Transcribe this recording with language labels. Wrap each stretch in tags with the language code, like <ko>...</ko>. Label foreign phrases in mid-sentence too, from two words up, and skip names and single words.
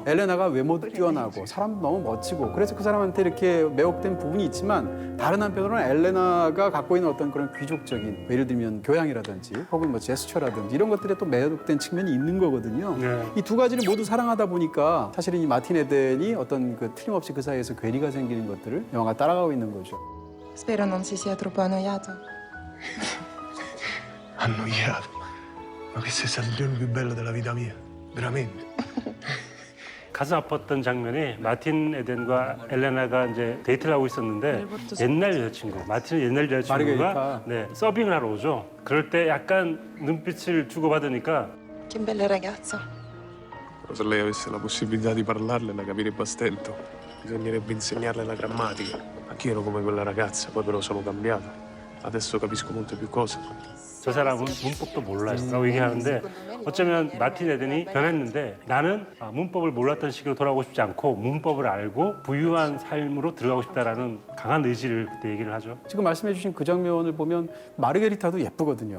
<ko>엘레나가 외모도 뛰어나고 사람도 너무 멋지고 그래서 그 사람한테 이렇게 매혹된 부분이 있지만 다른 한편으로는 엘레나가 갖고 있는 어떤 그런 귀족적인 예를 들면 교양이라든지 혹은 뭐 제스처라든지 이런 것들에 또 매혹된 측면이 있는 거거든요. 이 두 가지를 모두 사랑하다 보니까 사실은 이 마틴 에덴이 어떤 그 틀림없이 그 사이에서 괴리가 생기는 것들을 영화가 따라가고 있는 거죠.</ko> <it>Spero non si sia troppo annoiato. Annoiato. Ma questo è stato il giorno più bello della vita mia. Veramente.</it> <ko>가슴 아팠던 장면이 마틴 에덴과 엘레나가 이제 데이트를 하고 있었는데 옛날 여자친구, 마틴의 옛날 여자친구가 마르게리타. 네, 서빙을 하러 오죠. 그럴 때 약간 눈빛을 주고받으니까</ko> <it>Che bella ragazza. Però se lei avesse la possibilità di parlarle la capirebbe a stento. Bisognerebbe insegnarle la grammatica. Anch'io ero come quella ragazza, poi però sono cambiato. Adesso capisco molte più cose.</it> <ko>저 사람은 문법도 몰라요라고 얘기하는데 어쩌면 마틴 에덴이 변했는데 나는 문법을 몰랐던 시기로 돌아오고 싶지 않고 문법을 알고 부유한 삶으로 들어가고 싶다라는 강한 의지를 그때 얘기를 하죠. 지금 말씀해 주신 그 장면을 보면 마르게리타도 예쁘거든요.</ko>